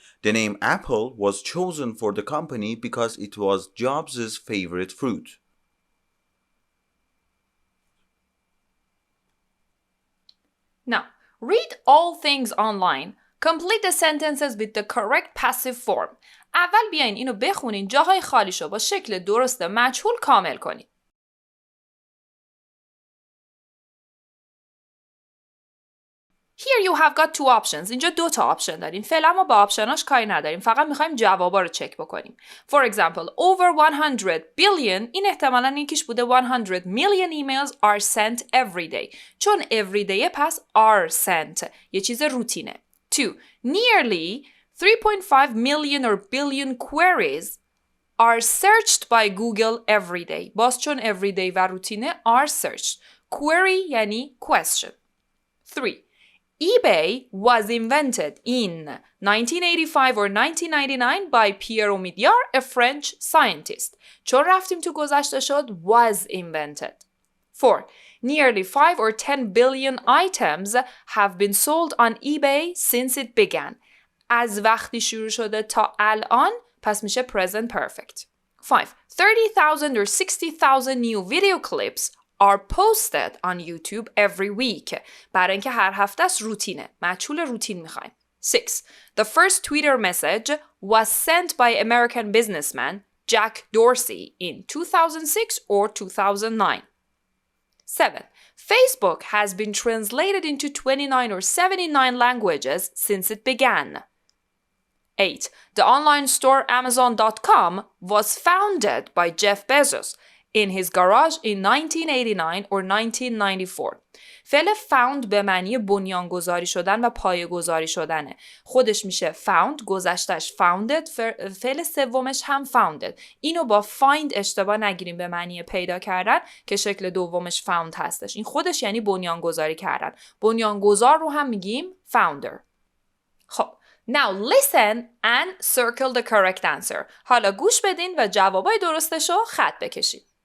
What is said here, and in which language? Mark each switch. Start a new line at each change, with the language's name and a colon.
English: The name Apple was chosen for the company because it was Jobs' favorite fruit. Now, read all things online. Complete the sentences with the correct passive form.
Persian: اول بیاین اینو بخونین، جاهای خالیشو با شکل درست مجهول کامل کنین.
English: Here you have got two options.
Persian: اینجا دو تا آپشن داریم. فعلا ما با آپشناش کاری نداریم. فقط میخوایم جوابا رو چک بکنیم.
English: For example, over 100 billion
Persian: این احتمالاً یکیش بوده
English: 100 million emails are sent every day. چون every day پس are sent.
Persian: یه چیز روتینه.
English: 2. Nearly 3.5 million or billion queries are searched by Google every day.
Persian: باز چون
English: everyday
Persian: و روتینه
English: are searched. Query
Persian: یعنی
English: question. 3. eBay was invented in 1985 or 1999 by Pierre Omidyar, a French scientist.
Persian: چون رفتیم تو گذشته شد
English: was invented. 4. Nearly 5 or 10 billion items have been sold on eBay since it began.
Persian: از وقتی شروع شده تا الان پس میشه present perfect. 5.
English: 30,000 or 60,000 new video clips are posted on YouTube every week.
Persian: برای اینکه هر هفته است روتینه. مجهول روتین میخوایم. 6.
English: The first Twitter message was sent by American businessman Jack Dorsey in 2006 or 2009. 7. Facebook has been translated into 29 or 79 languages since it began. 8. The online store Amazon.com was founded by Jeff Bezos in his garage in 1989 or 1994.
Persian: فعل found به معنی بنیانگذاری شدن و پایه‌گذاری شدنه. خودش میشه found، گذشتش founded، فعل سومش هم founded. اینو با find اشتباه نگیریم به معنی پیدا کردن که شکل دومش found هستش. این خودش یعنی بنیانگذاری کردن. بنیانگذار رو هم میگیم founder.
English: خب Now listen and circle the correct answer.
Persian: حالا گوش بدین و جوابای درستشو خط بکشید.